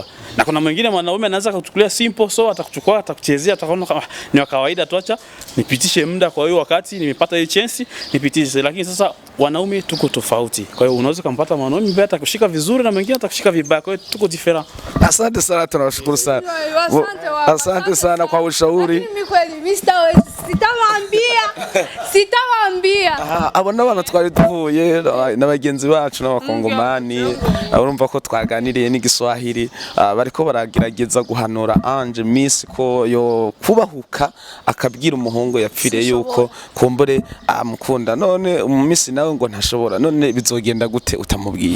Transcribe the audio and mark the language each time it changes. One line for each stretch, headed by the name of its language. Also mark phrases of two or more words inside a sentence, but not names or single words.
Swahili: Na kuna mwingine mwanaume anaweza kuchukulia simple so atakuchukua atakuchezea ataona kama ni wa kawaida tu acha nipitishe muda kwa hiyo wakati nimepata hiyo chance nipitishe, lakini sasa wanaume tuko tofauti. Kwa hiyo unaweza kumpata mwanaume ambaye atakushika vizuri na mwingine atakushika vibaya. Kwa hiyo tuko different. Asante sana, tunashukuru sana. Asante sana kwa ushauri. Mimi kweli mimi Sitawambia.
Rundi: Abo n'abantu twari duhuye n'abagenzi bacu n'abakongomani urumva ko twaganiriye n'igiswahili bariko baragerageza guhanura Ange Miss ko yo kubahuka akabwira umuhungu yapfiriye yuko kumbure amukunda none Miss nawe ngo ntashobora none bizogenda gute utamubwiye